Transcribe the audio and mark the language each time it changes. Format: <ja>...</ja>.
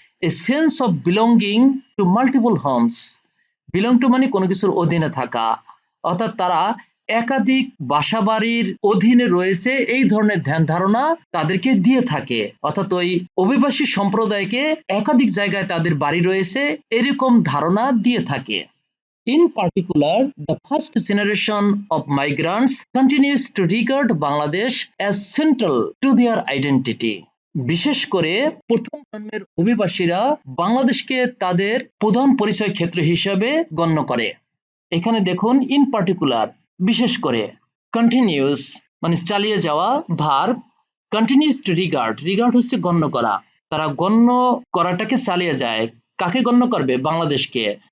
<en>A sense of belonging to multiple homes.</en> <bn>Belong to মানে কোনো কিছুর অধীনে থাকা, অর্থাৎ তারা একাধিক বাসাবাড়ির অধীনে রয়েছে, এই ধরনের ধ্যান ধারণা তাদেরকে দিয়ে থাকে। অর্থাৎ ওই অভিবাসী সম্প্রদায়কে একাধিক জায়গায় তাদের বাড়ি রয়েছে এরকম ধারণা দিয়ে থাকে।</bn> <en>In particular, the first generation of migrants continues to regard Bangladesh as central to their identity.</en> <bn>বিশেষ করে প্রথম জন্মের অভিবাসীরা বাংলাদেশকে তাদের প্রধান পরিচয় ক্ষেত্র হিসেবে গণ্য করে। এখানে দেখুন ইন পার্টিকুলার, বিশেষ করে, কন্টিনিউস মানে চালিয়ে যাওয়া, verb, continues to regard, regard হচ্ছে গণ্য করা, তারা গণ্য করাটাকে চালিয়ে যায়। কাকে গণ্য করবে? বাংলাদেশকে।</bn>